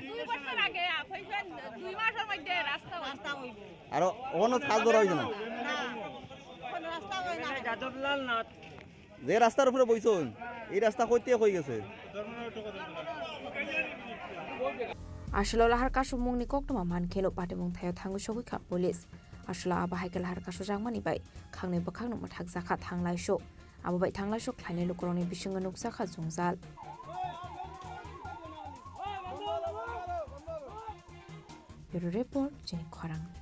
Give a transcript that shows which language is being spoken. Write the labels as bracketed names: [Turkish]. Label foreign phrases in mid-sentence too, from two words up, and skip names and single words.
[Bangla] 2 বছর আগে হইছেন 2 মাসের মধ্যে রাস্তা হইব আর ওখানে কাজ ধরা হইছে না কোন রাস্তা হই না যাদবলাল নাথ যে রাস্তার উপরে বইছন এই রাস্তা কইতে হই গেছে [Kok Borok] আসলে lahar kasumungni koktoma mankeno badimung thayo thangu shogi kha police asla abahai lahar kasu jangmani bai khangnei bakhang numa thak jakha thanglai sho abubai thanglai sho khlainai lukuroni bisinga nuksa kha jungjal [English] Bureau Report [Kok Borok] Chini Khorang